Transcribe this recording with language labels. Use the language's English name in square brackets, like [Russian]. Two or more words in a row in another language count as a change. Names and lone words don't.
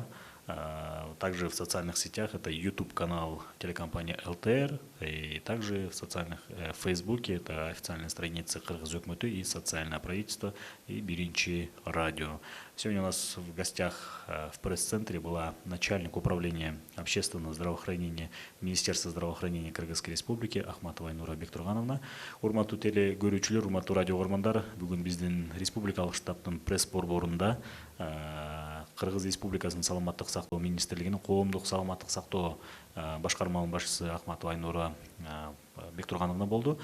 [Russian] Также в социальных сетях это YouTube-канал телекомпании ЛТР, и также в социальных Фейсбуке это официальная страница Кыргыз Өкмөтү и социальное правительство и Биринчи радио. Сегодня у нас в гостях в пресс-центре была начальник управления общественного здравоохранения Министерства здравоохранения Кыргызской Республики Ахматова Айнура Бектургановна. [Kyrgyz] Урматтуу теле көрүүчүлөр, урматтуу радио көргөндөр, бүгүн биздин республикалык штабтын пресс-борборунда Кыргыз Республикасынын саламаттык сактоо министрлигинин коомдук саламаттык сактоо башкарманын башчысы Ахматова Айнура Бектургановна болду.